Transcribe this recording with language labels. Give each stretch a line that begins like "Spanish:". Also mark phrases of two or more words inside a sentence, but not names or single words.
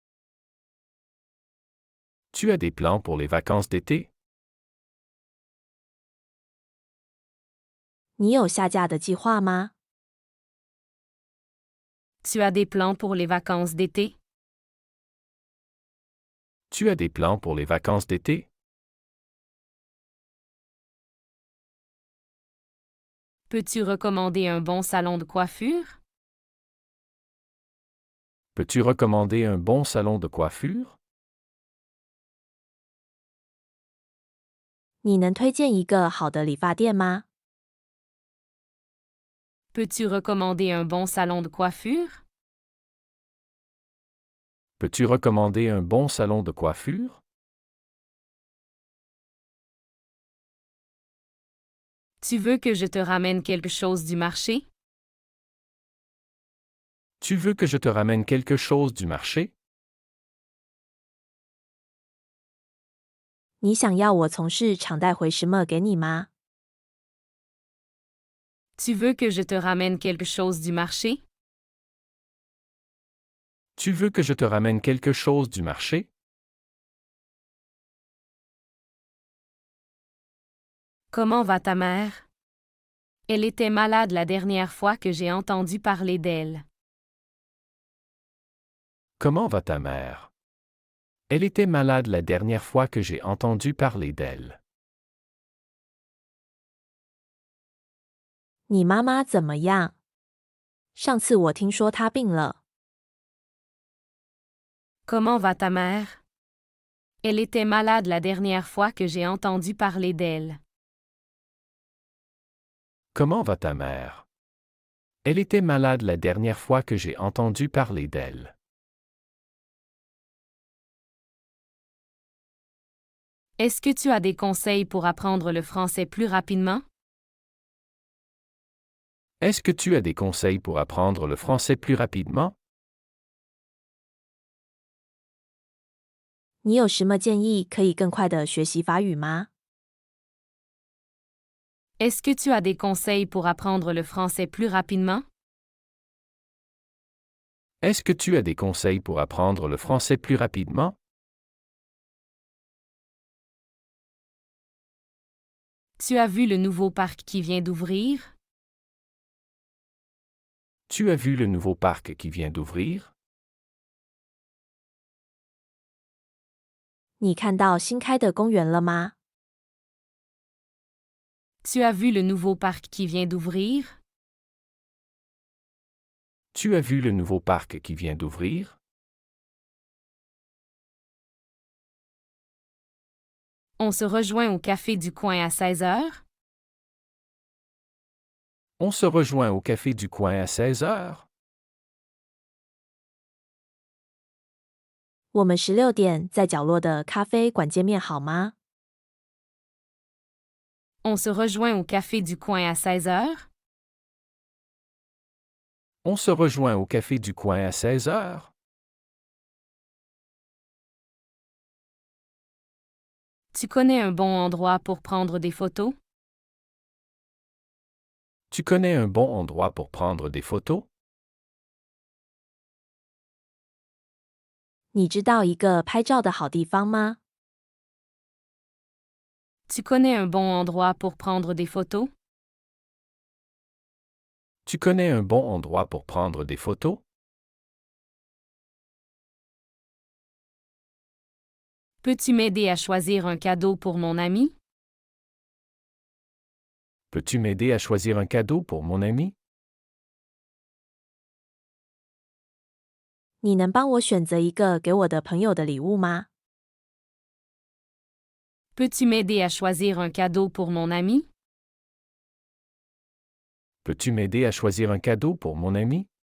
French: Tu as des plans pour les vacances d'été?
Chinese: 你有下架的计划吗？
French: Tu as des plans pour les vacances d'été? Tu as des plans pour les vacances d'été? Peux-tu recommander un bon salon de coiffure? Peux-tu recommander un bon salon de coiffure?
Chinese: 你能推荐一个好的理发店吗？
French: Peux-tu recommander un bon salon de coiffure? Peux-tu recommander un bon salon de coiffure? Tu veux que je te ramène quelque chose du marché? Tu veux que je te ramène quelque chose du marché?
Chinese: 你想要我从市场带回什么给你吗？
French: Tu veux que je te ramène quelque chose du marché? Tu veux que je te ramène quelque chose du marché? Comment va ta mère? Elle était malade la dernière fois que j'ai entendu parler d'elle. Comment va ta mère? Elle était malade la dernière fois que j'ai entendu parler d'elle.
Chinese: 你妈妈怎么样？上次我听说她病了。
French: Comment va ta mère? Elle était malade la dernière fois que j'ai entendu parler d'elle. Comment va ta mère? Elle était malade la dernière fois que j'ai entendu parler d'elle. Est-ce que tu as des conseils pour apprendre le français plus rapidement? Est-ce que tu as des conseils pour apprendre le français plus rapidement?
Chinese: 你有什么建议可以更快的学习法语吗？
French: Est-ce que tu as des conseils pour apprendre le français plus rapidement? Est-ce que tu as des conseils pour apprendre le français plus rapidement? Tu as vu le nouveau parc qui vient d'ouvrir? Tu as vu le nouveau parc qui vient d'ouvrir?
Chinese: 你看到新开的公园了吗？
French: Tu as vu le nouveau parc qui vient d'ouvrir? Tu as vu le nouveau parc qui vient d'ouvrir? On se rejoint au café du coin à 16 heures? On se rejoint au café du coin à 16 heures?
Chinese: 我们16点在角落的咖啡馆见面好吗？
French: On se rejoint au café du coin à 16 heures? On se rejoint au café du coin à 16 heures? Tu connais un bon endroit pour prendre des photos? Tu connais un bon endroit pour prendre des photos?
Chinese: 你知道一个拍照的好地方吗？
French: Tu connais un bon endroit pour prendre des photos? Tu connais un bon endroit pour prendre des photos? Peux-tu m'aider à choisir un cadeau pour mon ami? Peux-tu m'aider à choisir un cadeau pour mon ami?
Chinese: 你能帮我选择一个给我的朋友的礼物吗？
French: Peux-tu m'aider à choisir un cadeau pour mon ami? Peux-tu m'aider à choisir un cadeau pour mon ami?